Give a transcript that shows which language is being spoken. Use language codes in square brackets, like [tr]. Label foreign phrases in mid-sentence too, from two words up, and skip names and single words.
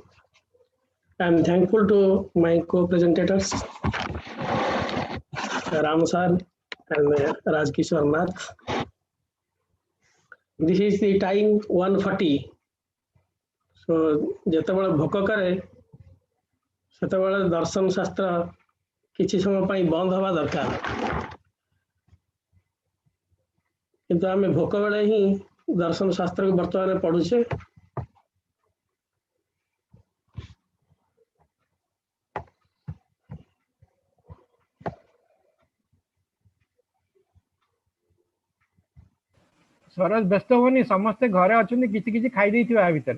[en] I am thankful to my co-presentators, Ram sir and Rajkishore Nath. This is the time 1:40. So, [or] ଯେତେବେଳେ ଭୋକ କରେ ସେତେବେଳେ ଦର୍ଶନ ଶାସ୍ତ୍ର କିଛି ସମୟ ପାଇଁ ବନ୍ଦ ହେବା ଦରକାର, କିନ୍ତୁ ଆମେ ଭୋକ ବେଳେ ହିଁ ଦର୍ଶନ ଶାସ୍ତ୍ରକୁ ବର୍ତ୍ତମାନ ପଢୁଛେ। ସରଜ ବ୍ୟସ୍ତ ହୁଅନି, ସମସ୍ତେ ଘରେ ଅଛନ୍ତି, କିଛି କିଛି ଖାଇ ଦେଇଥିବା ଆ ଭିତରେ।